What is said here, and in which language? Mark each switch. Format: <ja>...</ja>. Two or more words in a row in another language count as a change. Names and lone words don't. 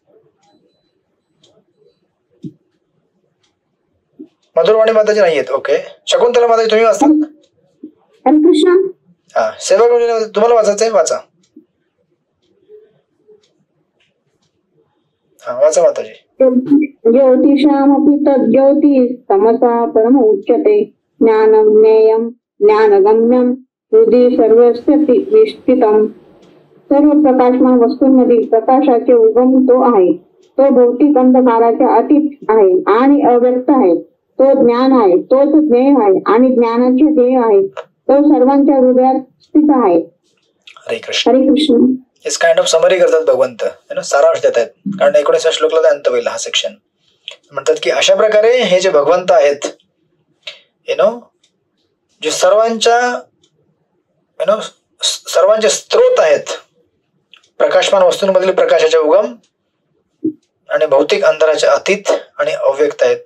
<mr>मधुरवाणी माताजी नाही येत. ओके. शकुंतला माताजी तुम्ही वाचता? कृष्ण. हा, सेवा तुम्हाला वाचायचंय? वाचा. हा, वाचा माताजी.</mr> <sa>ज्योतिषामपि तज्ज्योति तमसा परम उच्यते ज्ञानं ज्ञेयं ज्ञानगम्यं हृदि सर्वस्य विष्ठितम्.</sa> <mr>सर्व प्रकाशमान वस्तूंमधील प्रकाशाचे उगम तो आहे. तो भौतिक अंधकाराच्या अतीत आहे आणि अव्यक्त आहे. तो ज्ञान आहे, तोच ज्ञेय आहे आणि ज्ञानाचे ध्येय आहे. तो सर्वांच्या हृदयात स्थित आहे. हरे कृष्ण. हरे कृष्ण.</mr> <en>this kind of summary</en> <mr>करतात भगवंत, सारांश देत आहेत. कारण 19व्या श्लोकला अंत होईल हा सेक्शन. म्हणतात की अशा प्रकारे हे जे भगवंत आहेत, जे सर्वांचे स्त्रोत आहेत, प्रकाशमान वस्तूंमधील प्रकाशाचे उगम आणि भौतिक अंधाराच्या अतीत आणि अव्यक्त आहेत.</mr>